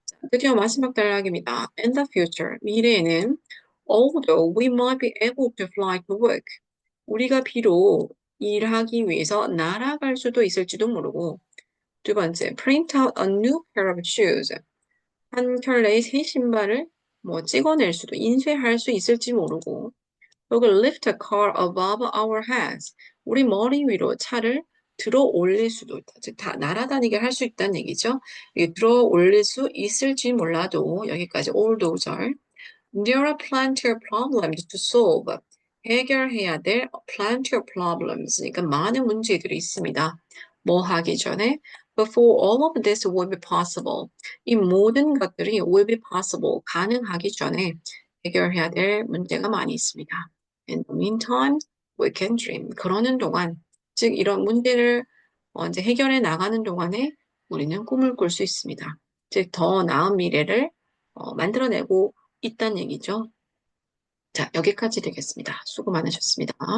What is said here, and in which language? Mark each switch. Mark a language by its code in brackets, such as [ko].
[ko] 드디어 마지막 단락입니다. [en] In the future, [ko] 미래에는 [en] although we might be able to fly to work, [ko] 우리가 비록 일하기 위해서 날아갈 수도 있을지도 모르고 두 번째, [en] print out a new pair of shoes, [ko] 한 켤레의 새 신발을 뭐 찍어낼 수도 인쇄할 수 있을지 모르고 혹은 [en] lift a car above our heads, [ko] 우리 머리 위로 차를 들어 올릴 수도 있다. 즉, 다 날아다니게 할 수 있다는 얘기죠. 이게 들어 올릴 수 있을지 몰라도 여기까지 allthoughs절. [en] There are plenty of problems to solve. [ko] 해결해야 될 [en] plenty of problems. [ko] 그러니까 많은 문제들이 있습니다. 뭐 하기 전에 [en] before all of this will be possible. [ko] 이 모든 것들이 [en] will be possible. [ko] 가능하기 전에 해결해야 될 문제가 많이 있습니다. [en] In the meantime, we can dream. [ko] 그러는 동안, 즉 이런 문제를 이제 해결해 나가는 동안에 우리는 꿈을 꿀 수 있습니다. 즉 더 나은 미래를 만들어내고 있다는 얘기죠. 자, 여기까지 되겠습니다. 수고 많으셨습니다.